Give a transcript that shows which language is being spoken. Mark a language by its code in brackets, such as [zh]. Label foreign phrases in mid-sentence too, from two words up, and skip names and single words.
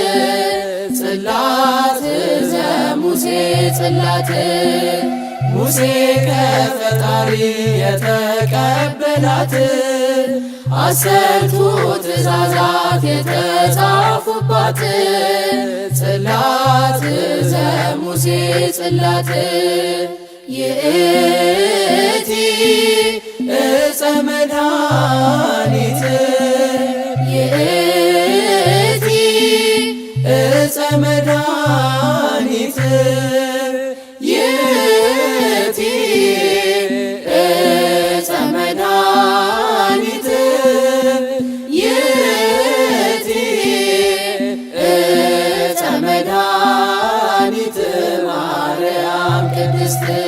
[gez] ጽላት ዘሙሴ ጽላት [am] ሙሴ ከፈጣሪ የተቀበላት 10ቱ ትእዛዛት የተጻፉባት [gez] ጽላት ዘሙሴ ጽላት ይእቲ ዕፀ መድኃኒት ይእቲ ዕፀ መድኃኒት ይእቲ ዕፀ መድኃኒት ይእቲ ዕፀ መድኃኒት ማርያም ቅድስት